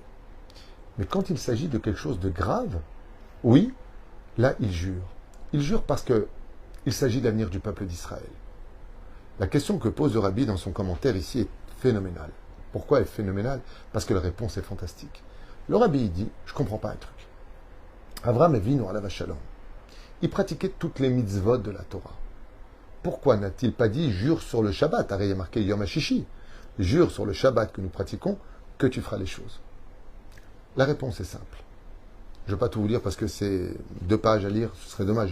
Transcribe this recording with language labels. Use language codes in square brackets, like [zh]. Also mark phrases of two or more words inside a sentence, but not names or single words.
[fr] Mais quand il s'agit de quelque chose de grave, oui, là, il jure. Il jure parce qu'il s'agit de l'avenir du peuple d'Israël. La question que pose le Rabbi dans son commentaire ici est phénoménale. Pourquoi elle est phénoménale? Parce que la réponse est fantastique. Le Rabbi dit, je ne comprends pas un truc. [he] אברהם אבינו עליו השלום. [fr] Il pratiquait toutes les mitzvot de la Torah. Pourquoi n'a-t-il pas dit, jure sur le Shabbat? Il y a marqué [he] יום השישי. [fr] Jure sur le Shabbat que nous pratiquons que tu feras les choses. La réponse est simple. Je ne vais pas tout vous lire parce que c'est 2 pages à lire, ce serait dommage.